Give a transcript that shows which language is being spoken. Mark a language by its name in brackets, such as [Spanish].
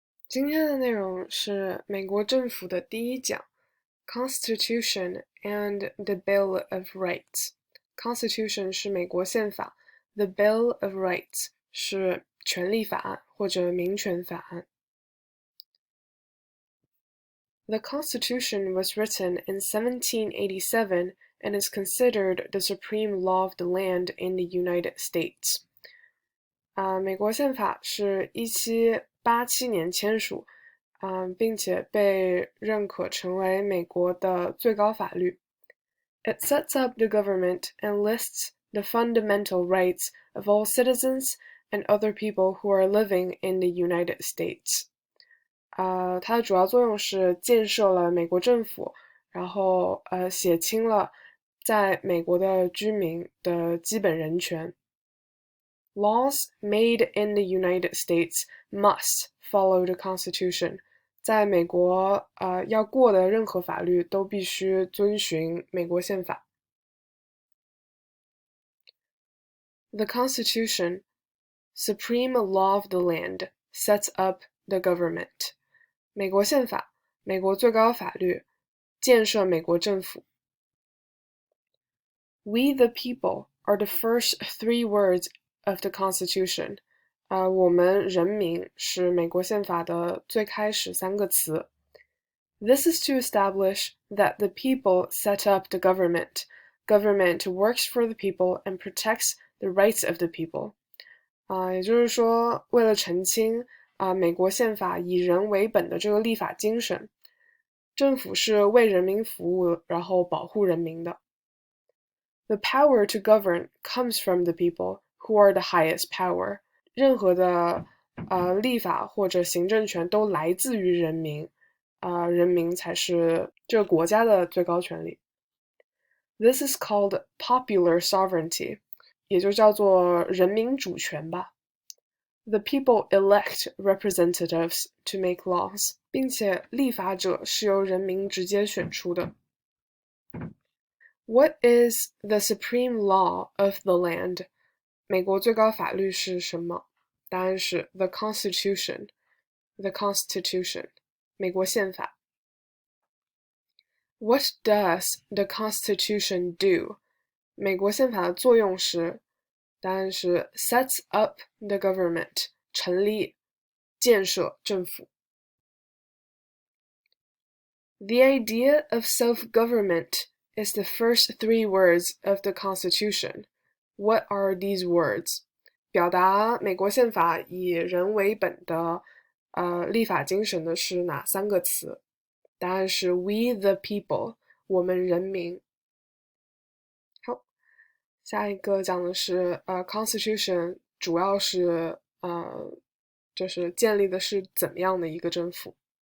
[Chinese] 今天的内容是美国政府的第一讲 [English] Constitution and the Bill of Rights. [Chinese] Constitution 是美国宪法 [English] The Bill of Rights [Chinese] 是权利法案或者民权法案。 [English] The Constitution was written in 1787 and is considered the supreme law of the land in the United States. [Chinese] 美国宪法是1787年签署，并且被认可成为美国的最高法律。 [English] It sets up the government and lists the fundamental rights of all citizens and other people who are living in the United States. [Chinese] 它的主要作用是建设了美国政府，然后写清了在美国的居民的基本人权。 [English] Laws made in the United States must follow the Constitution. [Chinese] 在美国，要过的任何法律都必须遵循美国宪法。 [English] The Constitution, supreme law of the land, sets up the government. [Chinese] 美国宪法，美国最高法律，建设美国政府。 [English] We the people are the first three words of the Constitution. [Chinese] 我们人民是美国宪法的最开始三个词。 [English] This is to establish that the people set up the government. Government works for the people and protects the rights of the people. [Chinese] 也就是说，为了澄清美国宪法以人为本的这个立法精神，政府是为人民服务，然后保护人民的。 [English] The power to govern comes from the people, who are the highest power. [Chinese] 任何的立法或者行政权都来自于人民，人民才是这个国家的最高权力。 [English] This is called popular sovereignty, [Chinese] 也就叫做人民主权吧。 [English] The people elect representatives to make laws, [Chinese] 并且立法者是由人民直接选出的。 [English] What is the supreme law of the land? [Chinese] 美国最高法律是什么？答案是 [English] The Constitution. The Constitution. [Chinese] 美国宪法。 [English] What does the Constitution do? [Chinese] 美国宪法的作用是，答案是 [English] sets up the government. [Chinese] 成立、建设政府。 [English] The idea of self-government is the first three words of the Constitution. What are these words? [Chinese] 表达美国宪法以人为本的立法精神的是哪三个词？答案是 [English] We the people, [Chinese] 我们人民。好，下一个讲的是Constitution 主要是就是建立的是怎么样的一个政府。